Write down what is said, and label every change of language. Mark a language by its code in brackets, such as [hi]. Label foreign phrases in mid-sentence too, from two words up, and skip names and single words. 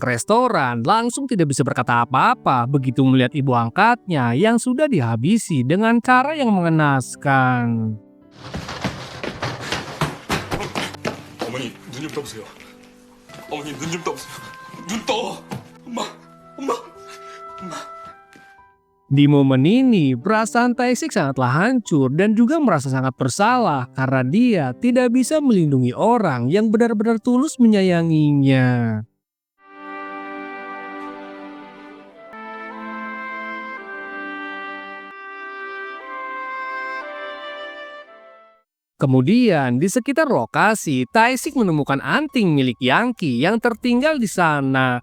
[id] ke restoran langsung tidak bisa berkata apa-apa begitu melihat ibu angkatnya yang sudah dihabisi dengan cara yang mengenaskan. [ko] 어머니 눈 좀 떠보세요. 어머니 눈 좀 떠보세요. 눈 떠. 엄마, 엄마, 엄마. [id] Di momen ini, perasaan Taesik sangatlah hancur dan juga merasa sangat bersalah karena dia tidak bisa melindungi orang yang benar-benar tulus menyayanginya. Kemudian, di sekitar lokasi, Taesik menemukan anting milik Yangki yang tertinggal di sana.